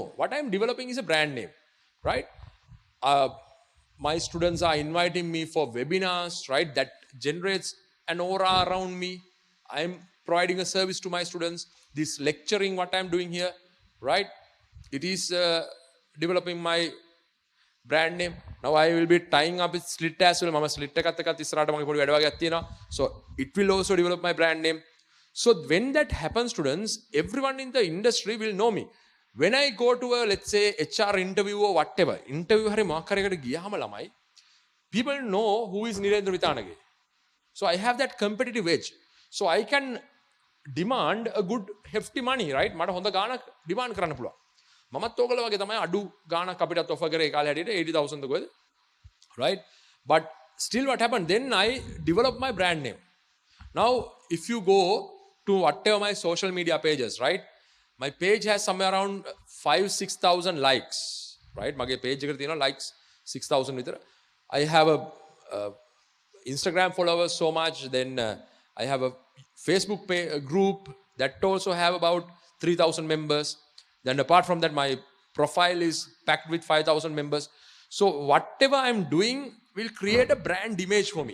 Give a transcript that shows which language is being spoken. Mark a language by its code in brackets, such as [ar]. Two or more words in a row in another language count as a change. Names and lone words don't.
[en] What I am developing is a brand name, right? My students are inviting me for webinars, right? That generates an aura around me. I am providing a service to my students. This lecturing, what I am doing here, right? It is developing my brand name. Now I will be tying up with Slit as well. [si] Mama Slit එකත් එක්කත් ඉස්සරහට මගේ පොඩි වැඩ වගේක් තියෙනවා. [en] So it will also develop my brand name. So when that happens, students, everyone in the industry will know me. When I go to a, let's say, HR interview or whatever, interview [si] හරි මොකක් හරි එකට ගියාම ළමයි, [en] people know who is Nilendra Vitanage. So I have that competitive edge. So I can demand a good hefty money, right? [si] මට හොඳ ගාණක් demand කරන්න පුළුවන්. මමත් ඕගොල්ලෝ වගේ තමයි අඩු ගාණක් අපිටත් offer කරේ ඒ කාලේ හැටියට 80,000 ද කොහෙද? [en] Right? But still what happened? Then I developed my brand name. Now if you go to whatever my social media pages, right? My page has somewhere around 5-6,000 likes, right? [si] මගේ page එකට තියෙනවා likes 6,000 විතර. [en] I have a Instagram followers so much. Then I have a Facebook group that also have about 3,000 members. Then apart from that, my profile is packed with 5,000 members. So whatever I'm doing will create a brand image for me.